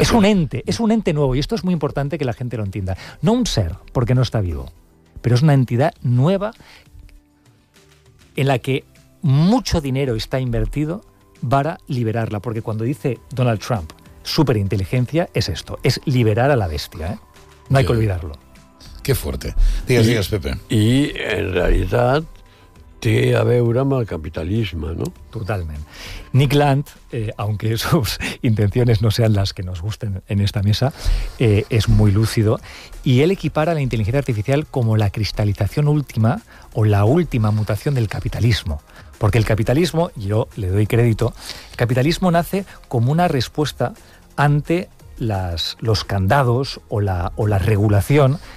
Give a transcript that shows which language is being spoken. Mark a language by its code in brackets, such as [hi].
[es] Es un ente nuevo, y esto es muy importante que la gente lo entienda. No un ser, porque no está vivo, pero es una entidad nueva en la que mucho dinero está invertido para liberarla. Porque cuando dice Donald Trump superinteligencia, es esto, es liberar a la bestia, ¿eh? No hay que olvidarlo. Qué fuerte. [ca] Digues, [es] Pepe. [ca] I, en realitat, té a veure amb el capitalisme, no? Totalment. [es] Nick Land, aunque sus intenciones no sean las que nos gusten en esta mesa, es muy lúcido, y él equipara la inteligencia artificial como la cristalización última o la última mutación del capitalismo. Porque el capitalismo, yo le doy crédito, el capitalismo nace como una respuesta ante los candados o la regulación